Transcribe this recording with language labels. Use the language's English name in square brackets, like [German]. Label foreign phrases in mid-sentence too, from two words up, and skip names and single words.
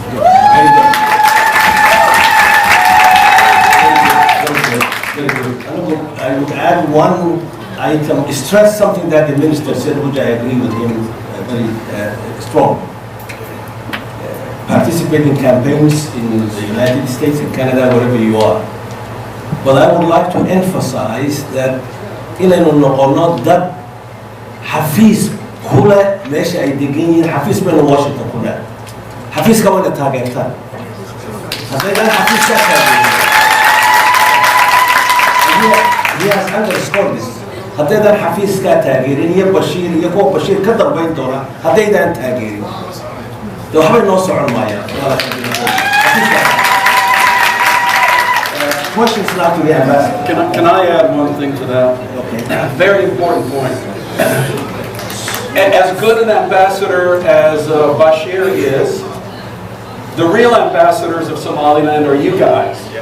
[English] I would add one item, stress something that the minister said, which I agree with him very strong. Participate in campaigns in the United States and Canada, wherever you are. But I would like to emphasize that [Somali] inaynu noqono dad xafiis kule meesha ay degan yihiin xafiis bayna Washington ku leh xafiiska wayna taageertaan haddaydan xafiiska taageerin [English] he has underscored this [Somali] haddaydan xafiiska taageerin iyo Bashiir iyo kuwa Bashiir ka dambayn doona haddaydan taageerin de waxbay noo socon maayaan [English] questions now to the ambassador. Can I add one thing to that? Okay. Very important point. As good an ambassador as Bashir is, the real ambassadors of Somaliland are you guys.